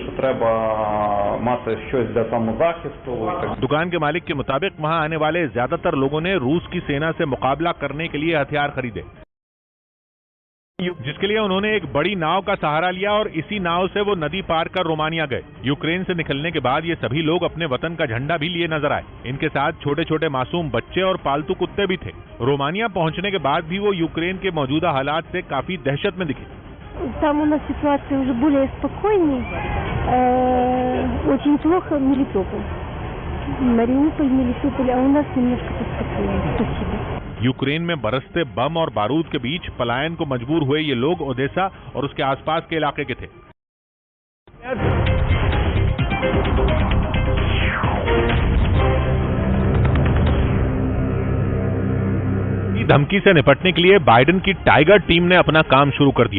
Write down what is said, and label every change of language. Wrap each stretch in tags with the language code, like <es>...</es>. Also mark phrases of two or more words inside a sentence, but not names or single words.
<hi>दुकान के मालिक के मुताबिक वहां आने वाले ज्यादातर लोगों ने रूस की सेना से मुकाबला करने के लिए हथियार खरीदे, जिसके लिए उन्होंने एक बड़ी नाव का सहारा लिया और इसी नाव से वो नदी पार कर रोमानिया गए। यूक्रेन से निकलने के बाद ये सभी लोग अपने वतन का झंडा भी लिए नजर आए। इनके साथ छोटे छोटे मासूम बच्चे और पालतू कुत्ते भी थे। रोमानिया पहुंचने के बाद भी वो यूक्रेन के मौजूदा हालात से काफी दहशत में दिखे।</hi> <ru>Там у нас ситуация уже более спокойнее. Очень плохо Мелитополь. Мелитополь, а у нас немножко поспокойнее. Спасибо.</ru> <hi>यूक्रेन में बरसते बम और बारूद के बीच पलायन को मजबूर हुए ये लोग ओडेसा और उसके आसपास के इलाके के थे। धमकी से निपटने के लिए बाइडेन की टाइगर टीम ने अपना काम शुरू कर दिया।</hi>